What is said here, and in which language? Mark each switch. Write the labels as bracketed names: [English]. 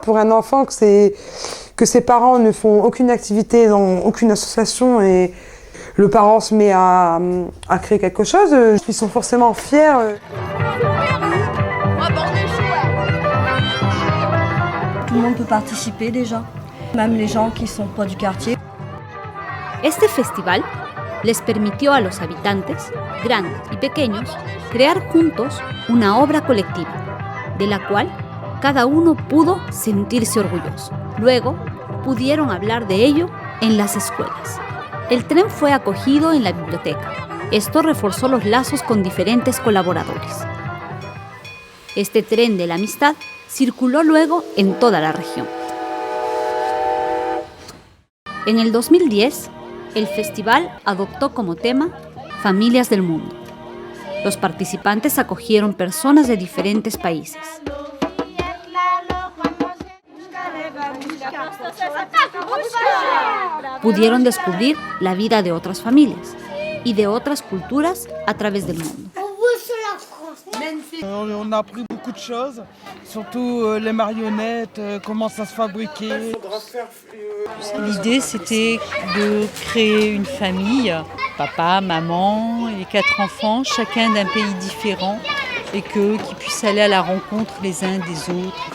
[French] Pour un enfant que ses parents ne font aucune activité dans aucune association et le parent se met à créer quelque chose, ils sont forcément fiers. Tout le monde peut participer déjà, même les gens qui ne sont pas du quartier. [Spanish] Este festival les permitió a los habitantes, grandes y pequeños, crear juntos una obra colectiva, de la cual cada uno pudo sentirse orgulloso. Luego, pudieron hablar de ello en las escuelas. El tren fue acogido en la biblioteca. Esto reforzó los lazos con diferentes colaboradores. Este tren de la amistad circuló luego en toda la región. En el 2010, el festival adoptó como tema Familias del Mundo. Los participantes acogieron personas de diferentes países. Pudieron descubrir la vida de otras familias y de otras culturas a través del mundo. [French] On a appris beaucoup de choses, surtout les marionnettes, comment ça se fabriquait. L'idée, c'était de créer une famille, papa, maman et 4 enfants, chacun d'un pays différent, et qu'ils puissent aller à la rencontre les uns des autres.